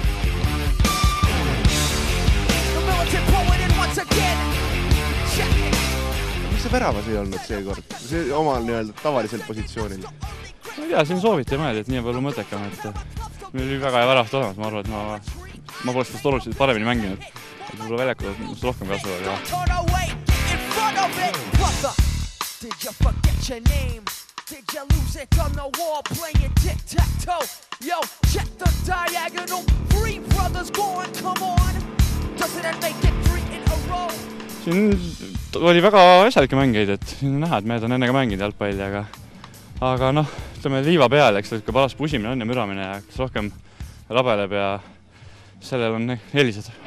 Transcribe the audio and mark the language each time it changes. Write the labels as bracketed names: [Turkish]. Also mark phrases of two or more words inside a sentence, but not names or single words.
[Estonian] Mis see väravas ei olnud seekord? See omal nii-öelda tavalisel positsioonil? Ma ei tea, siin sooviti ja mõeldi, et nii on palju mõttekam, et meil oli väga hea väravast olemas, ma arvan, et ma poleks tast oluliselt paremini mänginud. Et võib-olla väljakul must rohkem kasvavad. [English] Did you lose it on the wall playing tic-tac-toe? Yo, check the diagonal. 3 brothers going, come on. Doesn't it make it 3 in a row? [Estonian] Siin oli väga asjalikke mängeid, et siin on näha, et mehed on ennega mänginud jalgpalli, aga noh, ütleme liiva peal, eks ikka paras pusimine on ja müramine ja kes rohkem rabeleb ja sellel on eelised.